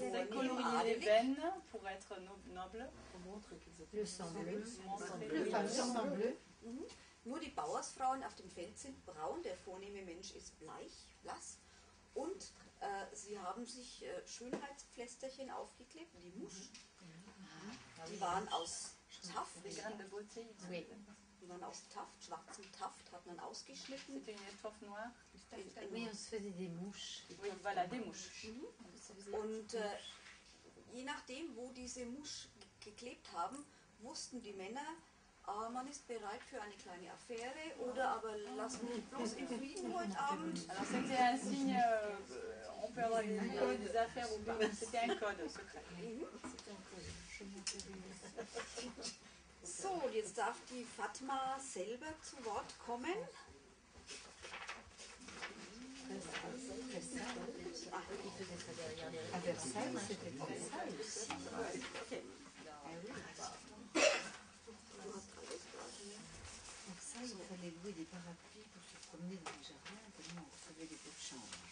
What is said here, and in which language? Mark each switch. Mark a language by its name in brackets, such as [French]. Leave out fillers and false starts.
[French] Colorier les veines pour être noble. Le sang bleu. Le sang bleu. [German] Nur die Bauersfrauen auf dem Feld sind braun, der vornehme Mensch ist blass. Und sie haben sich Schönheitspflästerchen aufgeklebt, die Mouche. Die waren aus Taft. Die waren aus Taft, schwarzem Taft, hat man ausgeschnitten. [French] C'était une étoffe noire. Oui, on se faisait des mouches. Oui, voilà, des mouches. [German] Und je nachdem, wo diese Mouche geklebt haben, wussten die Männer, man ist bereit für eine kleine Affäre oder aber lass mich bloß in Frieden heute Abend. [French] Alors c'était un signe, on peut avoir des affaires ou pas. C'était un code secret. [German] So, und jetzt darf die Fatma selber zu Wort kommen. Ah, [French] Il faisait ça derrière les À Versailles, c'était très ça aussi. Ok. Donc ça, il fallait louer des parapluies pour se promener dans les jardins, tellement on recevait des pots de chambre.